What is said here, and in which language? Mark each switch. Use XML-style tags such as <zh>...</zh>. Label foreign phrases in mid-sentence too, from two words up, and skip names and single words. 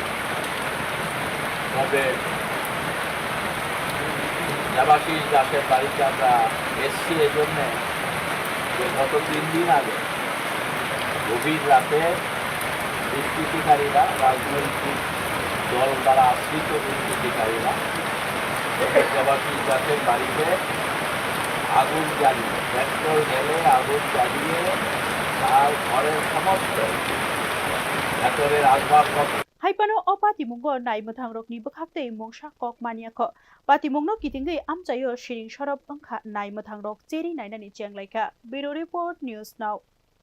<bn>দেবাশিস দাসের বাড়িতে আমরা এসছি এজন্যে যে গত 3 দিন আগে গভীর রাতে দুষ্কৃতিকারীরা রাজনৈতিক দল দ্বারা আশ্রিত দুষ্কৃতিকারীরা দেবাশিস দাসের বাড়িতে আগুন জ্বালিয়ে পেট্রোল ঢেলে আগুন জ্বালিয়ে তার ঘরের সমস্ত ভেতরের আসবাবপত্র</bn> <trp>Haipano opatimunggo naimothangrokni bokhaktei mongsa kok maniakho patimungno kitingai amchayo shiring sorop angkha naimothangrok cheri nainani chenglaika Bureau Report News Now</trp>